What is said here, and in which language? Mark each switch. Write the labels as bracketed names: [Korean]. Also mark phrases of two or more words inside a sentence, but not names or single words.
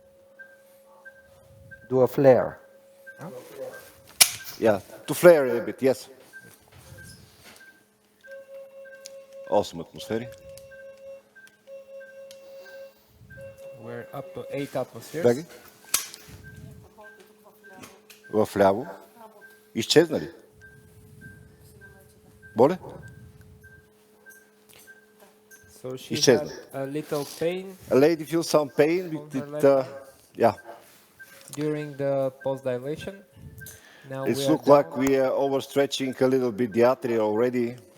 [English] Do a flare. Yeah, to flare a bit, yes. Awesome atmosphere. We're up to 8 atmospheres. [Bulgarian] Беги. Вляво. Изчезна ли? Боле? [English] So she [Bulgarian] Изчезна. [English] had a little pain A lady feels some pain with it, yeah. during the pulse dilation. Now It we are looks down. like we are overstretching a little bit the atria already.